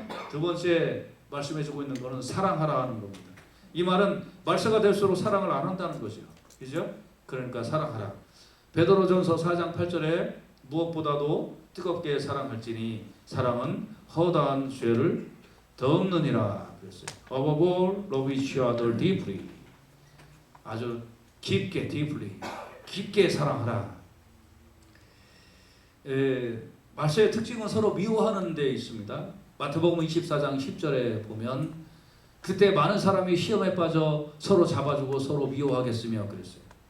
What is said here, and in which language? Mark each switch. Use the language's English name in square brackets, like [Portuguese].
[Korean] 두 번째 말씀해주고 있는 것은 사랑하라 하는 겁니다. 이 말은 말세가 될수록 사랑을 안 한다는 거죠. 그죠? 그러니까 사랑하라. 베드로전서 4장 8절에 무엇보다도 뜨겁게 사랑할지니 사랑은 허다한 죄를 덮느니라 그랬어요. [English] Above all, love each other deeply. [Korean] 아주 깊게, deeply, 깊게 사랑하라. 말세의 특징은 서로 미워하는 데 있습니다. 마태복음 24장 10절에 보면 그때 많은 사람이 시험에 빠져 서로 잡아주고 서로 미워하겠으며 그랬어요.